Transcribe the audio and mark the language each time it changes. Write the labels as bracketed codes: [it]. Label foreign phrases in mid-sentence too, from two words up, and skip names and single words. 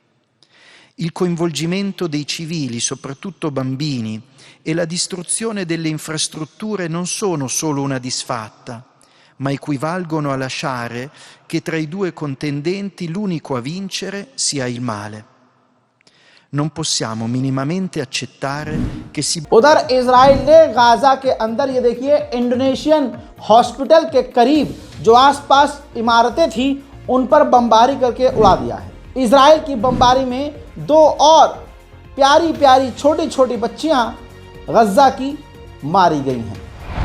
[it] Il coinvolgimento dei civili, soprattutto bambini, e la distruzione delle infrastrutture non sono solo una disfatta, ma equivalgono a lasciare che tra i due contendenti l'unico a vincere sia il male. Non possiamo minimamente accettare che si... [hi] उधर इजराइल ने गाज़ा के अंदर, ये देखिए, [en] Indonesian hospital [hi] के करीब जो आसपास इमारतें थी उन पर बमबारी करके उड़ा दिया है। इजराइल की बमबारी में 2 और प्यारी प्यारी छोटी छोटी बच्चियां गज़ा की मारी गई हैं।